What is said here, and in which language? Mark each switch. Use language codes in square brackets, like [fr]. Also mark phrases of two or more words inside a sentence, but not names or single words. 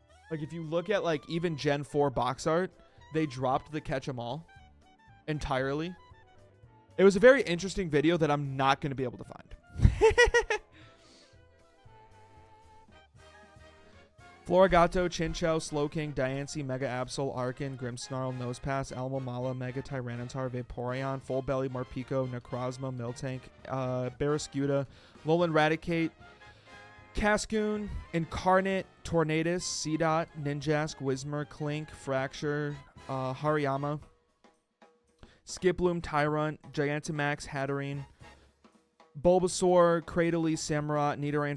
[en] Like, if you look at, like, even Gen 4 box art, they dropped the catch 'em all entirely. It was a very interesting video that I'm not going to be able to find. Florigato, Chinchou, Slowking, Diancie, Mega Absol, Arkin, Grimmsnarl, Nosepass, Almamala, Mega Tyranitar, Vaporeon, Full Belly, Morpeko, Necrozma, Miltank, Barraskewda, Alolan Raticate, Cascoon, Incarnate, Tornadus, Seedot, Ninjask, Whismur, Clink, Fracture, Hariyama, Skiploom, Tyrunt, Gigantamax, Hatterene, Bulbasaur, Cradily, Samurott, Nidoran